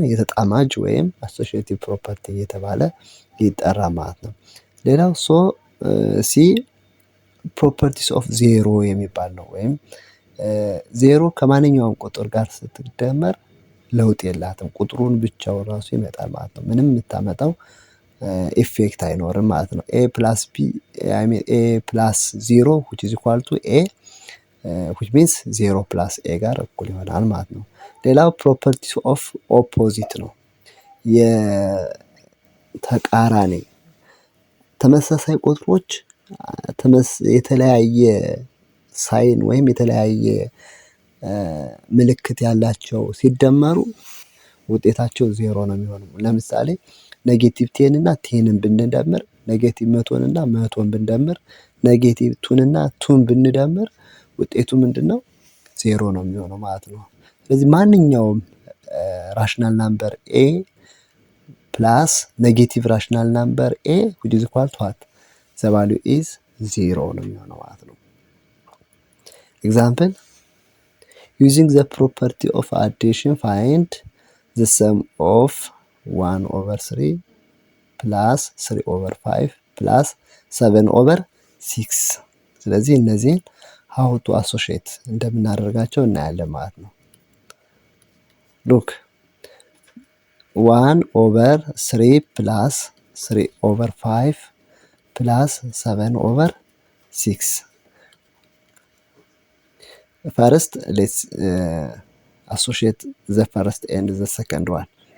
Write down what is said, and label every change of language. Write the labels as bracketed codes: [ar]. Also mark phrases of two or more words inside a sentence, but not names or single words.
[am] የተጣማጅ ወይም [en] associative property [am] እየተባለ ይጠራ ማለት ነው። ሌላው ሲ [en] properties of zero [am] የሚባል ነው። ወይም ዜሮ ከማንኛውም ቁጥር ጋር ስትደመር ለውጥ የላትም። ቁጥሩን ብቻው ራሱ ይመጣል ማለት ነው። ምንም የምታመጣው ኢፌክት አይኖርም ማለት ነው። [en] a plus b a plus 0 which is equal to a which means 0 plus a [am] ጋር እኩል ይሆናል ማለት ነው። ሌላው [en] properties of opposite [am] ነው። የተቃራኒ ተመሳሳይ ቁጥሮች የተለያየ ሳይን ወይም የተለያየ ምልክት ያላቸው ሲደመሩ ውጤታቸው 0 ነው የሚሆነው። ለምሳሌ ኔጌቲቭ 10 እና 10ን ብንደምር፣ ኔጌቲቭ 100 እና 100ን ብንደምር፣ ኔጌቲቭ 2 እና 2ን ብንደምር ውጤቱ ምንድነው? 0 ነው የሚሆነው ማለት ነው። ስለዚህ ማንኛውም [en] rational number a plus negative rational number a which is equal to what? the value is 0 [am] ነው የሚሆነው ማለት ነው። ኤግዛምፕል [en] using the property of addition find the sum of 1/3 plus 3/5 plus 7/6። [am] ስለዚህ እነዚህን [en] how to associate [am] እንደምናደርጋቸው እናያለን ማለት ነው። [en] look 1/3 plus 3/5 plus 7/6. First, let's associate the first and the second one.